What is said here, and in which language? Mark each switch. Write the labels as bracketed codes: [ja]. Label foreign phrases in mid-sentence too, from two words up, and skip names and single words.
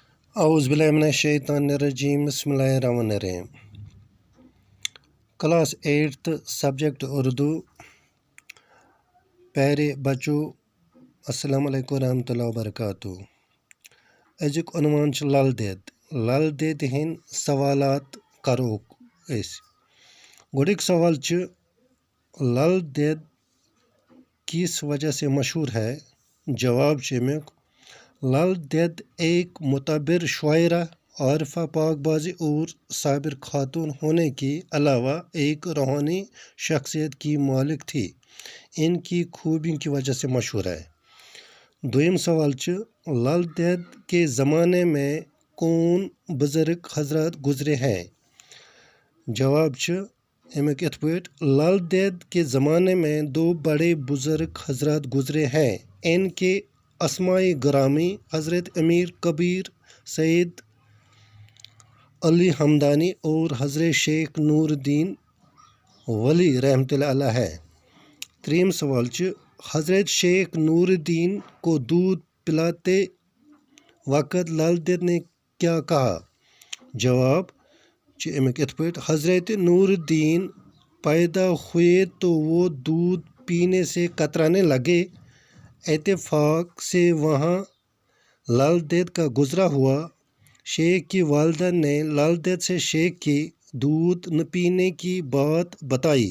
[ar] اعوذ باللہ من الشیطان الرجیم بسم اللہ الرحمن الرحیم۔ [ur] کلاس 8 سبجیکٹ اردو۔ پیارے بچو [ar] السلام علیکم ورحمۃ اللہ وبرکاتہ۔ [ks] أزیُک عنوان چھُ لل دید۔ لل دید ہٕنٛدۍ سوالات کروکھ أسۍ۔ گۄڈٕنیُک سوال چھُ [ur] لل دید کس وجہ سے مشہور ہے؟ [ks] جواب چھُ امیُک [ur] لل دید ایک معتبر شاعرہ، عارفہ، پاک بازی اور صابر خاتون ہونے کے علاوہ ایک روحانی شخصیت کی مالک تھی۔ ان کی خوبیوں کی وجہ سے مشہور ہے۔ [ks] دویم سوال چھُ [ur] لل دید کے زمانے میں کون بزرگ حضرات گزرے ہیں؟ [ks] جواب چھُ امیُک یِتھ پٲٹھۍ [ur] لل دید کے زمانے میں 2 بڑے بزرگ حضرات گزرے ہیں۔ ان کے اسمائے گرامی حضرت امیر کبیر سید علی ہمدانی اور حضرت شیخ نور الدین ولی [ar] رحمۃ اللہ علیہ [ur] ہے۔ [ks] تریم سوال چھُ [ur] حضرت شیخ نور الدین کو دودھ پلاتے وقت لل دید نے کیا کہا؟ [ks] جواب چھُ امیُک یِتھ پٲٹھۍ [ur] حضرت نور الدین پیدا ہوئے تو وہ دودھ پینے سے کترانے لگے۔ اتفاق سے وہاں لل دید کا گزرا ہوا۔ شیخ کی والدہ نے لل دید سے شیخ کی دودھ نہ پینے کی بات بتائی۔